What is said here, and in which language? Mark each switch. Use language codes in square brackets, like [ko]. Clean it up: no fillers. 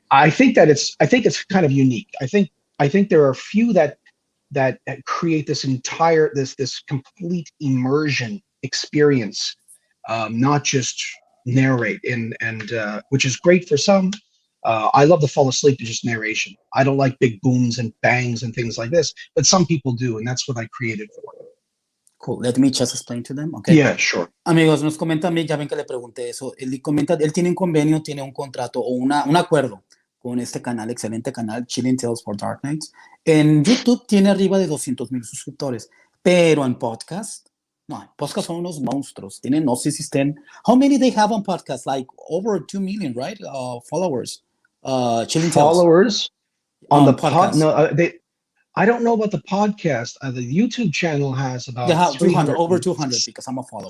[en] I think it's kind of unique. I think there are a few that create this complete immersion experience, not just narrate, and which is great for some. I love to fall asleep to just narration. I don't like big booms and bangs and things like this, but some people do, and that's what I created for. Cool. Let me just explain to them. Okay. Yeah, sure. [es] Amigos, nos comenta Mick, ya ven que le pregunté eso. Él comenta, él tiene un convenio, tiene un contrato o un acuerdo con este canal, excelente canal, Chilling Tales for Dark Nights. En YouTube tiene arriba de 200,000 suscriptores, pero en podcast, no, en podcast son unos monstruos. Tienen, no sé si estén, [en] how many they have on podcast? Like over 2 million, right? Followers. Chilling Tales. Followers on the podcast. I don't know about the podcast. The YouTube channel has about they have 200, over 200 because I'm a follower.